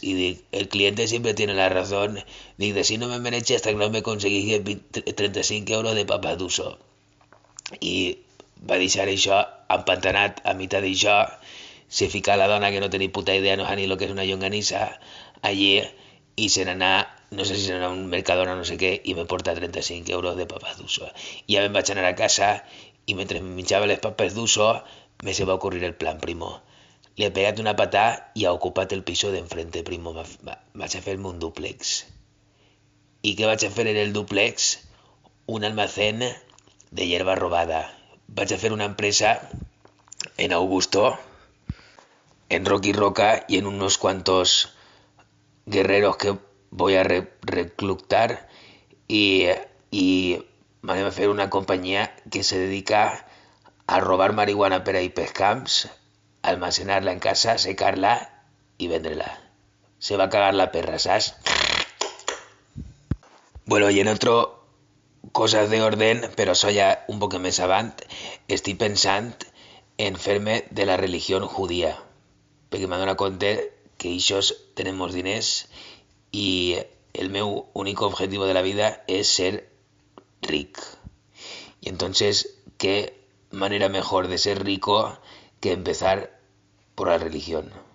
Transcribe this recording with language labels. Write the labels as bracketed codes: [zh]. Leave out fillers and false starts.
[es] Y digo, el cliente siempre tiene la razón. Digo, de si no me merece hasta que no me conseguís 35 euros de papas d'uso. [ca] I va deixar això empantanat a mitad d'això. Se fica la dona que no tenia puta idea, no sa ni lo que és una llonganissa, allí, i se n'anà, no sé si se n'anà a un Mercadona o no sé què, i me porta 35 euros de [es] papas d'uso. [ca] I ja me'n vaig anar a casa, i mentre me menjava les papas d'uso, me se va ocurrir el plan, primo. Le he pegat una patà i ha ocupat [es] el piso d'enfrente, [ca] primo. Vaig a fer-me un dúplex. I què vaig a fer en el dúplex? [es] Un almacén de hierba robada. [ca] Vaig a fer una empresa [es] en Augusto, en Rocky Roca y en unos cuantos guerreros que voy a reclutar y me va a fer una compañía que se dedica a robar marihuana [ca] per ahí pels camps, [es] almacenarla en casa, secarla y venderla. Se va a cagar la perra, ¿sabes? Bueno, y en otro cosas de orden, [ca] però això ja un poc més avant, estic pensant en fer-me de la religió judía, perquè m'adona compte que ells tenen molts diners i el meu únic objectiu de la vida és ser ric. [es] Y entonces, ¿qué manera mejor de ser rico que empezar por la religión?